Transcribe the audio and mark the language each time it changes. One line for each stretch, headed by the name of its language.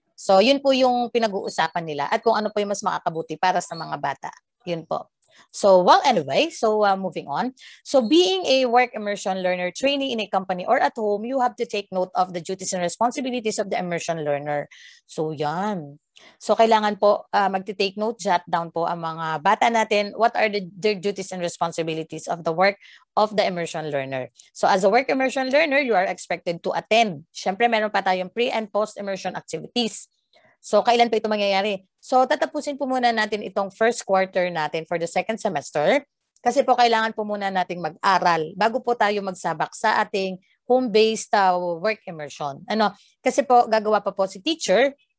Filipino: So yun po yung pinag-uusapan nila at kung ano po yung mas makakabuti para sa mga bata. Yun po.
English: So, well, anyway, so moving on. So, being a work immersion learner, trainee in a company or at home, you have to take note of the duties and responsibilities of the immersion learner. So, yan.
Filipino: So, kailangan po magti-take note, jot down po ang mga bata natin.
English: What are their duties and responsibilities of the work of the immersion learner? So, as a work immersion learner, you are expected to attend.
Filipino: Siyempre, meron pa tayong
English: pre- and post-immersion activities.
Filipino: So, kailan po ito mangyayari? So, tatapusin po muna natin itong first quarter natin
English: for the second semester
Filipino: kasi po kailangan po muna nating mag-aral bago po tayo magsabak sa ating home-based work immersion. Kasi po, gagawa pa po si teacher